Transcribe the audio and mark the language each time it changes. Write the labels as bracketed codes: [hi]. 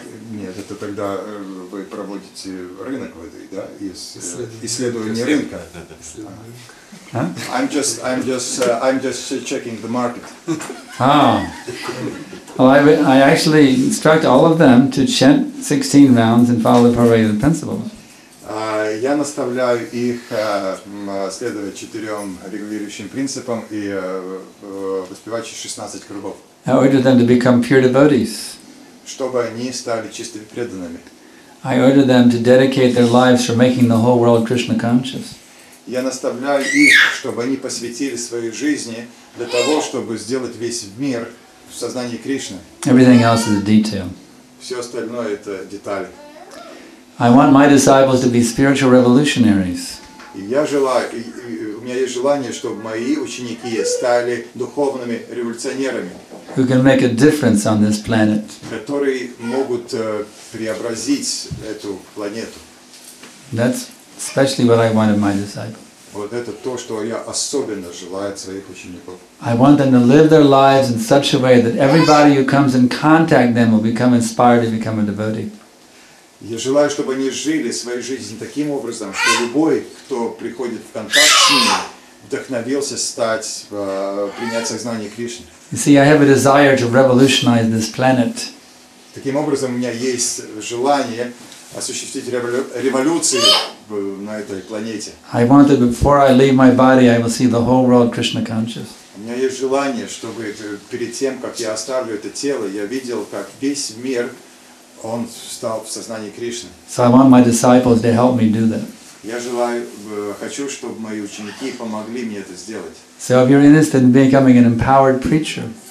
[ru] Нет, это тогда вы проводите рынок воды, да? Исследование рынка. [en] I'm just checking the market. Well, I actually instruct all of them to chant 16 rounds and follow the parade principles. [ru] Я наставляю их следовать 4 регулирующим принципам и воспевать 16 кругов. [en] I order them to become pure devotees. [ru] Чтобы они стали чистыми преданными. [en] I order them to dedicate their lives for making the whole world Krishna conscious. [ru] Я наставляю их, чтобы они посвятили своей жизни для того, чтобы сделать весь мир в сознании Кришны. [en] Everything else is a detail. [ru] Все остальное это детали. [en] I want my disciples to be spiritual revolutionaries. [ru] У меня есть желание, чтобы мои ученики стали духовными революционерами, [en] who can make a difference on this planet. [ru] Которые могут преобразить эту планету. [en] That's especially what I want of my disciples. [ru] Вот это то, что я особенно желаю от своих учеников. [en] I want them to live their lives in such a way that everybody who comes in contact with them will become inspired to become a devotee. [ru] Я желаю, чтобы они жили свою жизнь таким образом, что любой, кто приходит в контакт с ними, вдохновился принять сознание Кришны. [en] You see, I have a desire to revolutionize this planet. [ru] Таким образом, у меня есть желание осуществить революцию на этой планете. [en] I want that before I leave my body, I will see the whole world Krishna conscious. [ru] У меня есть желание, чтобы перед тем, как я оставлю это тело, я видел, как весь мир он стал в сознании Кришны. [en] So I want my disciples to help me do that. [ru] Я хочу, чтобы мои ученики помогли мне это сделать. [en] So if you're interested in becoming an empowered preacher,